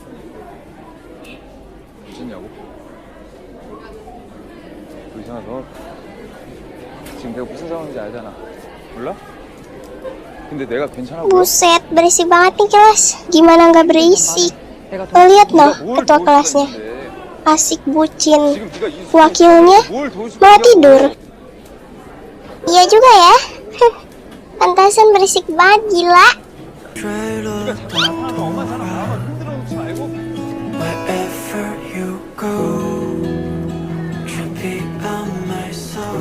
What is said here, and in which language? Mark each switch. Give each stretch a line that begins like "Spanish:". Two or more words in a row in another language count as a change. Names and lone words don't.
Korean: 괜찮냐고? 의상아, 너 지금 내가 무슨 상황인지 알잖아. 몰라? 근데 내가 괜찮아 보여?
Indonesian: Buset, berisik banget nih kelas. Gimana nggak berisik? Lo lihat noh, ketua kelasnya. Asik bucin.
Korean: 지금 네가 이
Indonesian: Wakilnya
Korean: 뭘 도와줄
Indonesian: malah
Korean: 거냐고.
Indonesian: tidur. Iya juga ya. Pantasan berisik banget, gila.
Korean: 네가 자꾸 나타나면 엄마 사람 나만 흔들어 놓지 말고.
English: Wherever you go, should be by my side.